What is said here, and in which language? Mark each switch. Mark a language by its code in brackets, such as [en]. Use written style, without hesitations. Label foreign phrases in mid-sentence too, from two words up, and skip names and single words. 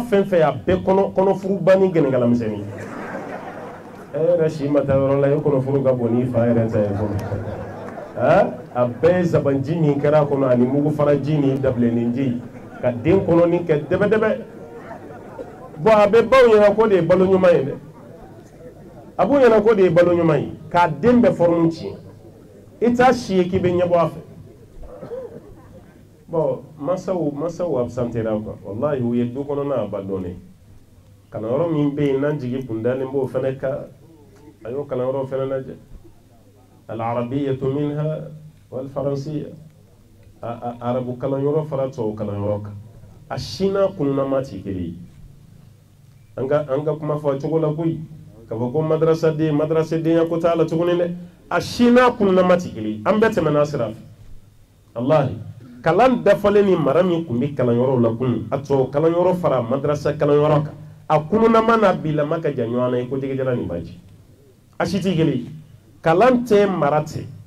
[bm] fɛn fɛn a bɛɛ kɔnɔfuruba ni gɛnɛgalamisɛnnin e yɛrɛ si ma taa yɔrɔ la e kɔnɔfuru ka bon n'i fa yɛrɛ ta ye fɔlɔ a bɛɛ zabanji min kɛra a kɔnɔ ani mugu faraji ni dabilennin ji ka den kɔnɔni kɛ dɛbɛdɛbɛ bon a bɛ baw ɲɛna ko de ye balo ɲuman ye dɛ a b'u ɲɛna ko de ye balo ɲuman ye k'a den bɛɛ forme tiɲɛ i t'a si ye k'i bɛ ɲɛbɔ a fɛ bon masaw absentera quoi wallahi u ye du kɔnɔna abandonné kalanyɔrɔ min bɛ yen n'an jigi kun dalen b'o fana ka a y'o kalanyɔrɔ fana lajɛ al-arabiyyatu [ar] منها والفرنسية [bm] arabu kalanyɔrɔ fara tubabu kalanyɔrɔ kan a si n'a kunnama tɛ kelen ye an ka kuma fɔ cogo la koyi ka fɔ ko madrasadenya ko t'a la tuguni dɛ a si n'a kunnama tɛ kelen ye an bɛɛ tɛmɛna sira fɛ wallahi kalan dafalen ni mara min kun bɛ kalanyɔrɔ la kun a tubabu kalanyɔrɔ fara madrasa kalanyɔrɔ kan a kunnama n'a bilama ka jan ɲɔgɔn na i ko jɛgɛjala nin baji a si tɛ kelen ye kalan tɛ mara tɛ